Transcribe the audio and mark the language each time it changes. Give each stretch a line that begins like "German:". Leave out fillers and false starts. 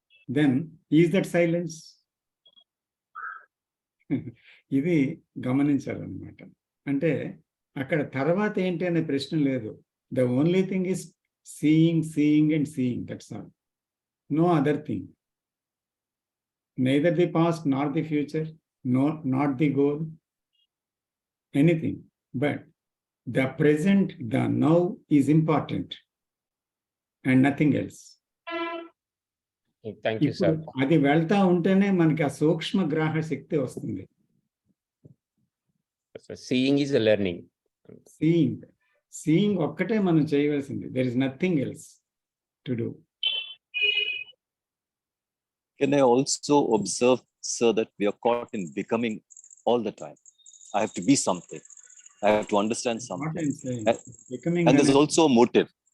English: Then is that silence?
Telugu: ఇది గమనించాలన్నమాట. అంటే అక్కడ తర్వాత ఏంటి అనే ప్రశ్న లేదు.
English: The only thing is seeing and seeing, that's all. No other thing. neither the past nor the future, not the goal, anything, but the present, the now is important and nothing else. Thank you, sir.
Telugu: అది వెళ్తా ఉంటేనే మనకి ఆ సూక్ష్మ గ్రాహ శక్తి వస్తుంది.
English: Seeing is a learning.
Telugu: Seeing ఒక్కటే మనం చేయవలసింది.
English: There is nothing else to do. Can I also observe, sir, that we are caught in becoming all the time? I have to be something. I have to understand something. Becoming, and there's also a motive.